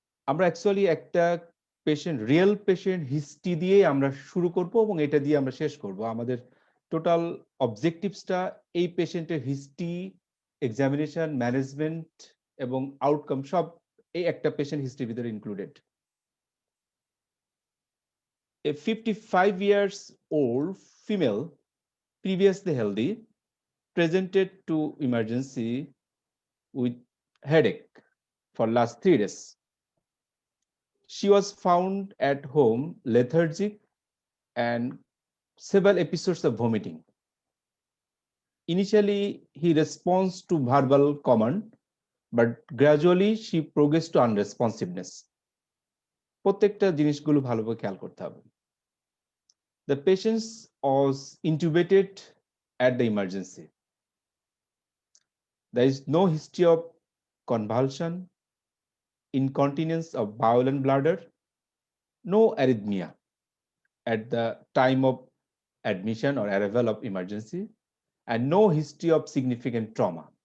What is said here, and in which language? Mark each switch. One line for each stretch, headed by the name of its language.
Bangla: আমরা অ্যাকচুয়ালি একটা patient real patient history দিয়ে আমরা শুরু করব এবং এটা দিয়ে আমরা শেষ করব। আমাদের টোটাল অবজেক্টিভসটা এই পেশেন্টের হিস্ট্রি, এক্সামিনেশন, ম্যানেজমেন্ট এবং আউটকাম সব এই একটা পেশেন্ট হিস্ট্রির ভিতরে included.
English: A 55 years old female, previously healthy, presented to emergency with headache for last 3 days. She was found at home lethargic and several episodes of vomiting. Initially, he responds to verbal command, but gradually she progressed to unresponsiveness.
Bangla: প্রত্যেকটা জিনিসগুলো ভালোভাবে খেয়াল করতে হবে।
English: The patient was intubated at the emergency. There is no history of convulsion, incontinence of bowel and bladder, no arrhythmia at the time of admission or arrival of emergency, and no history of significant trauma.